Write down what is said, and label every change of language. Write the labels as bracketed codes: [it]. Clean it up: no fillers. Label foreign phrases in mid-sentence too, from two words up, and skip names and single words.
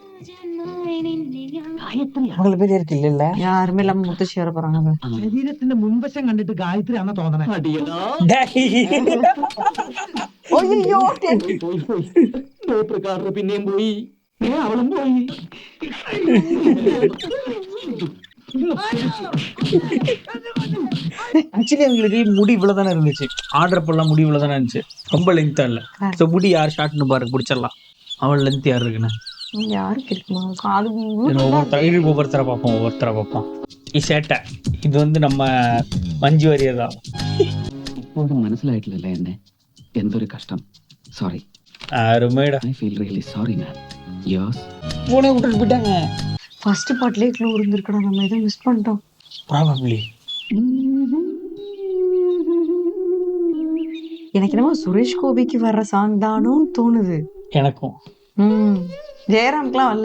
[ml] ശരീരത്തിന്റെ മുൻവശം കണ്ടിട്ട് ഗായത്രി ആണെന്ന് തോന്നണേ. പിന്നെയും പോയി, അവളും പോയി. [ta] ஆக்சுவலி அவங்களுக்கு முடி இவ்வளவுதானே இருந்துச்சு. ஆர்டர் பண்ணலாம், முடி இவ்வளவுதானே இருந்துச்சு. ரொம்ப லென்த்தா இல்ல. சோ முடி யார் ஷார்ட்னு பாருங்க, பிடிச்சிடலாம். அவள் லென்த் யார் இருக்குன்னு யாருக்கு இருக்குமா? காது ஒவ்வொருத்தரை பார்ப்போம். சேட்டை இது வந்து நம்ம മഞ്ജു വാര്യർ தான். [ml] ഇപ്പോഴും മനസ്സിലായിട്ടില്ലല്ലേ എന്നെ? എന്തൊരു കഷ്ടം. സോറി. [ta] அருமைடா. [en] I feel really sorry man. Yours? [ta] போனே விட்டுட்டு போயிட்டாங்க. [en] first part [ta] க்ளூ இருந்திருக்கடா, நம்ம ஏதோ மிஸ் பண்ணிட்டோம். [en] Probably. [ta] எனக்கு என்னமோ சுரேஷ் கோபிக்கு வர்ற சாங் தானோன்னு தோணுது. எனக்கும். ஜெயராம்க்குலாம் வரல.